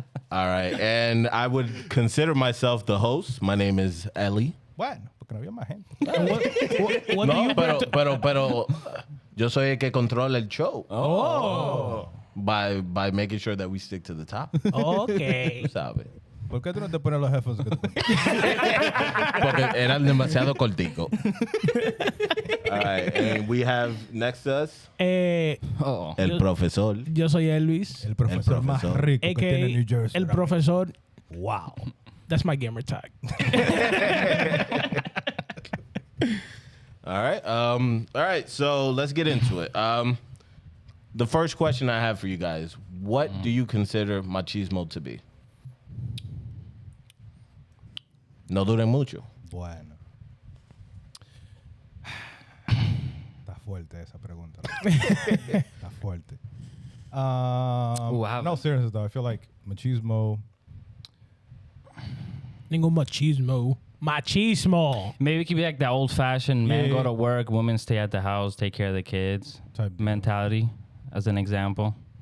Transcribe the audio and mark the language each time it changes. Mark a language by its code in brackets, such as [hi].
[en] All right, and I would consider myself the host. My name is Ellie. [es] Bueno, porque no había más gente. [en] What do you bring to- [es] Pero yo soy el que controla el show. [en] Oh. By making sure that we stick to the top. Okay. [es] Tú sabes. ¿Por qué tú no te pones los headphones que tú pones? Porque eran demasiado cortico. [en] All right, and we have next to us [es] el profesor. Yo soy Elvis. El profesor más rico que tiene New Jersey. El profesor. [en] Wow. That's my gamer tag. All right. So let's get into it. The first question I have for you guys: what do you consider machismo to be? [es] No duren mucho. Bueno. Está fuerte esa pregunta. Está fuerte. [en] No, seriously though, I feel like machismo. [es] Ningún machismo. Machismo. [en] Maybe it could be like that old-fashioned men Yeah. go to work, women stay at the house, take care of the kids Type deal. mentality, as an example.